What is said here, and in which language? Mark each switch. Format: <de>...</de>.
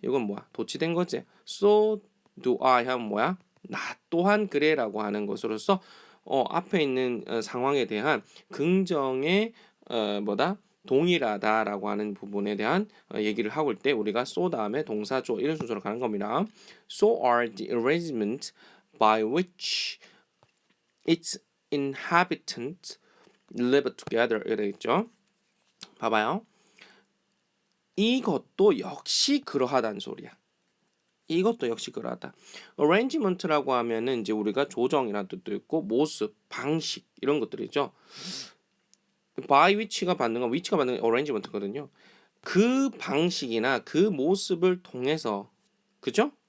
<ko>이건 뭐야? 도치된 거지?</ko> <en>so do I</en> <ko>하면 뭐야? 나 또한 그래라고 하는 것으로서 앞에 있는 상황에 대한 긍정의 뭐다? 동일하다라고 하는 부분에 대한 얘기를 하고 올 때 우리가 so 다음에 동사조 이런 순서로 가는 겁니다.</ko> <en>So are the arrangements by which its inhabitants live together</en> <ko>이래 있죠. 봐봐요. 이것도 역시 그러하다는 소리야. 이것도 역시 그러하다. arrangement라고 하면은 이제 우리가 조정이라는 뜻도 있고 모습, 방식 이런 것들이죠.</ko> <en>by which</en> <ko>가 받는 건 which가 받는 건 arrangement거든요. 그 방식이나 그 모습을 통해서 그죠?</ko>